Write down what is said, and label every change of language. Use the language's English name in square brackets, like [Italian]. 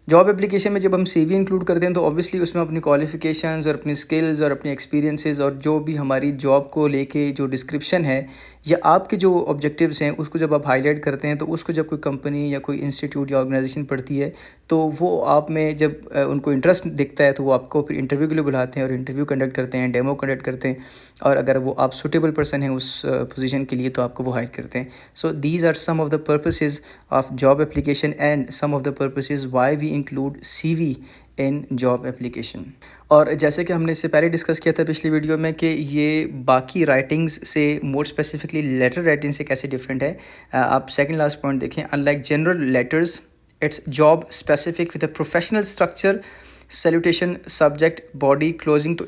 [Urdu] Job application میں جب ہم سی وی انکلوڈ کرتے ہیں تو اوبیسلی اس میں اپنی کوالیفیکیشنز اور اپنی اسکلز اور اپنے ایکسپیرینسز اور جو بھی ہماری جاب کو لے کے جو ڈسکرپشن ہے یا آپ کے جو آبجیکٹیوز ہیں اس کو جب آپ ہائی لائٹ کرتے ہیں تو اس کو جب کوئی کمپنی یا کوئی انسٹیٹیوٹ یا آرگنائزیشن پڑھتی ہے تو وہ آپ میں جب ان کو انٹرسٹ دکھتا ہے تو وہ آپ کو پھر انٹرویو کے لیے بلاتے ہیں اور انٹرویو کنڈکٹ کرتے ہیں, ڈیمو کنڈکٹ کرتے ہیں, اور اگر وہ آپ سوٹیبل پرسن ہیں اس پوزیشن کے لیے تو آپ کو وہ ہائر کرتے ہیں. [English] So these are some of the purposes of job application and some of the purposes why we include C V in job application. [Urdu] اور جیسے کہ ہم نے اس سے پہلے ڈسکس کیا تھا پچھلی ویڈیو میں کہ یہ باقی رائٹنگز سے مور اسپیسیفکلی لیٹر رائٹنگ سے کیسے ڈفرینٹ ہے. آپ سیکنڈ لاسٹ پوائنٹ دیکھیں, [English] Unlike general letters it's job specific with a professional structure, salutation, subject, body, closing.